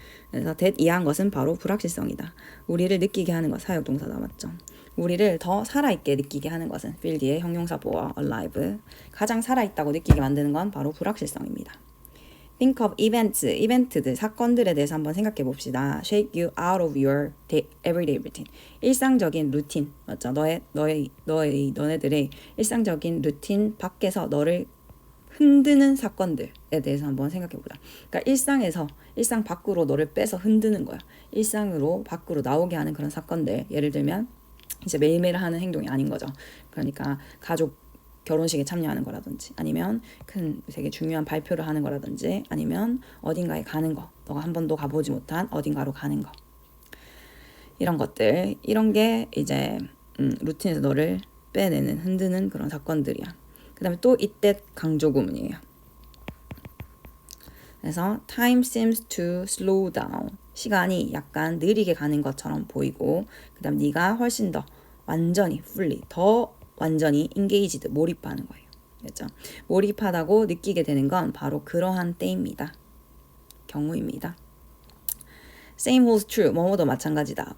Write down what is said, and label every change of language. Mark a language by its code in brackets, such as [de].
[ko] 그래서 that 이해한 것은 바로 불확실성이다. 우리를 느끼게 하는 것, 사역동사다 맞죠? 우리를 더 살아있게 느끼게 하는 것은 feel 뒤에 형용사 보어 alive. 가장 살아있다고 느끼게 만드는 건 바로 불확실성입니다. [en] Think of events, [ko] 이벤트들, 사건들에 대해서 한번 생각해 봅시다. [en] Shake you out of your everyday routine. [ko] 일상적인 루틴, 맞죠? 너네들의 일상적인 루틴 밖에서 너를 흔드는 사건들에 대해서 한번 생각해 보자. 그러니까 일상 밖으로 너를 빼서 흔드는 거야. 일상으로 밖으로 나오게 하는 그런 사건들. 예를 들면 이제 매일매일 하는 행동이 아닌 거죠. 그러니까 가족 결혼식에 참여하는 거라든지 아니면 큰 되게 중요한 발표를 하는 거라든지 아니면 어딘가에 가는 거, 너가 한 번도 가보지 못한 어딘가로 가는 거, 이런 것들, 이런 게 이제 루틴에서 너를 빼내는, 흔드는 그런 사건들이야. 그 다음에 또 이때 강조 구문이에요. [en] 그래서 time seems to slow down. [ko] 시간이 약간 느리게 가는 것처럼 보이고, 그 다음 네가 훨씬 더 완전히 fully, 더 완전히 engaged, 몰입하는 거예요. 그렇죠? 몰입하다고 느끼게 되는 건 바로 그러한 때입니다. 경우입니다. [en] Same holds true. [ko] 뭐뭐도 마찬가지다.